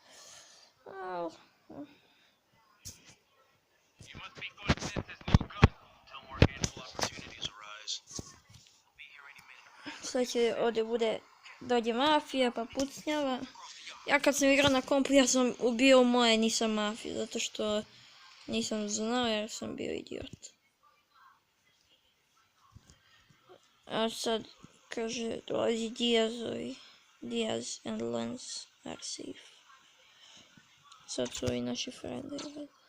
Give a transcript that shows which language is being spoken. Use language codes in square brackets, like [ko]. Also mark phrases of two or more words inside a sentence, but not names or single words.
[hr] Sad će ovdje dođe mafija pa pucnjava. Ja kad sam igrao na kompu ja sam ubio moje, nisam mafiju, zato što nisam znao jer sam bio idiot. A sad kaže dolazi Diazovi. [en] Diaz and Lens are safe. [hr] Sad su ovi naši friendovi.